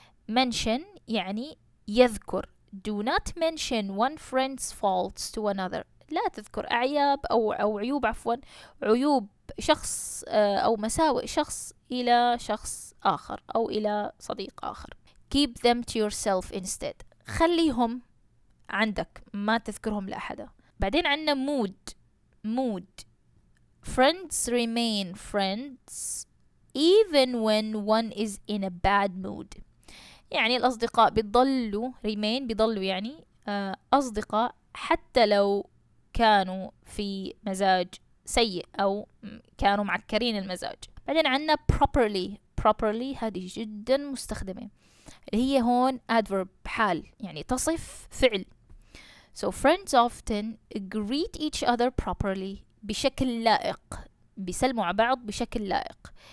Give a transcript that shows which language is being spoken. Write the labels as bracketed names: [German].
[Arabic] mention يعني يذكر. [English] do not mention one friend's faults to another، [Arabic] لا تذكر أعياب أو عيوب، عفوا عيوب شخص أو مساوئ شخص إلى شخص آخر أو إلى صديق آخر. [English] keep them to yourself instead، [Arabic] خليهم عندك، ما تذكرهم لأحد. بعدين عنا mood. [English] friends remain friends even when one is in a bad mood، [Arabic] يعني الأصدقاء بيضلوا يعني أصدقاء حتى لو كانوا في مزاج سيء أو كانوا معكرين المزاج. بعدين عنا properly هذه جدا مستخدمة، اللي هي هون adverb، حال، يعني تصف فعل. [English] so friends often greet each other properly، [Arabic] بشكل لائق، بيسلموا على بعض بشكل لائق.